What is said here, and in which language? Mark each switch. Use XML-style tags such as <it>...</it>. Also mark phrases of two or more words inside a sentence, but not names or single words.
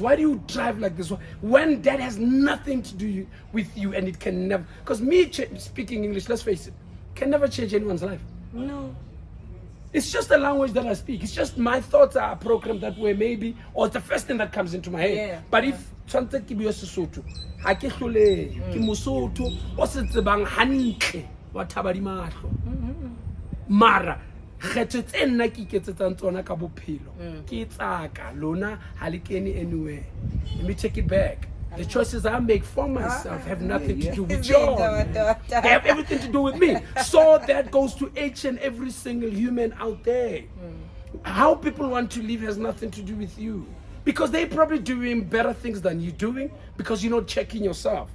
<en>Why do you drive like this? When that has nothing to do with you and it can never. Because me speaking English, let's face it, can never change anyone's life. No. It's just a language that I speak. It's just my thoughts are programmed that way, maybe, or it's the first thing that comes into my head. Yeah. But if something</en> <st>ke bua Sesotho, ha ke hlole, ke Mosotho, o se tsebang hantle, wa thaba di mahlo. Mara, kgetho tse nna ke iketsetsang tsona ka bophelo, ke tsaka, lona ha le kene anywhere.</st> <en>Let me take it back. The choices I make for myself have nothing to do with you. They have everything to do with me. So that goes to each and every single human out there. How people want to live has nothing to do with you. Because they're probably doing better things than you're doing because you're not checking yourself.</en>